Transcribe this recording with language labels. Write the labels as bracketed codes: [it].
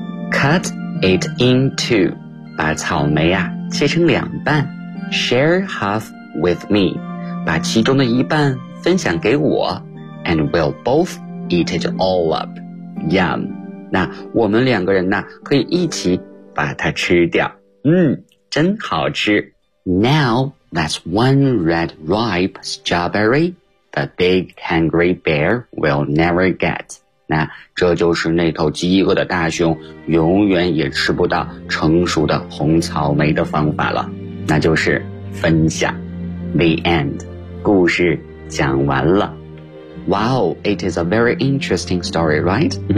[en] Cut it in two, [zh] 把草莓啊切成两半。 [en] Share half with me, [zh] 把其中的一半分享给我。 [en] And we'll both eat it all up. Yum. [zh] 那我们两个人呢，可以一起把它吃掉。嗯，真好吃。 [en] Now, that's one red ripe strawberry the big hungry bear will never get. [zh] 那这就是那头饥饿的大熊永远也吃不到成熟的红草莓的方法了。那就是分享。 [en] The end. [zh] 故事讲完了。 [en] Wow, it is a very interesting story, right?